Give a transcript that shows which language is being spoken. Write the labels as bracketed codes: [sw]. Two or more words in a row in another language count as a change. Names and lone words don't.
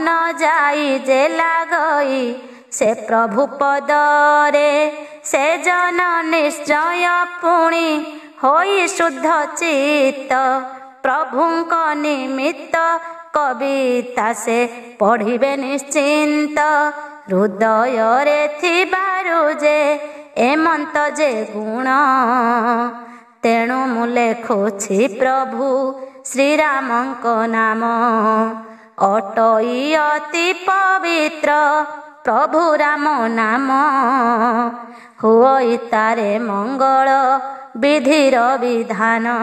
[or] ଯାଇ ଯେ ଲାଗଇ ସେ ପ୍ରଭୁ ପଦରେ ସେ ଜନ ନିଶ୍ଚୟ ପୁଣି ହୋଇ ଶୁଦ୍ଧ ଚିତ୍ତ ପ୍ରଭୁଙ୍କ ନିମିତ୍ତ କବିତା ସେ ପଢ଼ିବେ ନିଶ୍ଚିନ୍ତ ହୃଦୟ ରେ ଥିବାରୁ ଯେ ଏମନ୍ତ ଯେ ଗୁଣ ତେଣୁ ମୁଁ ଲେଖୁଛି ପ୍ରଭୁ ଶ୍ରୀରାମଙ୍କ ନାମ। ଅଟଇ ଅତି ପବିତ୍ର ପ୍ରଭୁ ରାମ ନାମ। ହୁଅଇ ତାରେ ମଙ୍ଗଳ ବିଧିର ବିଧାନ।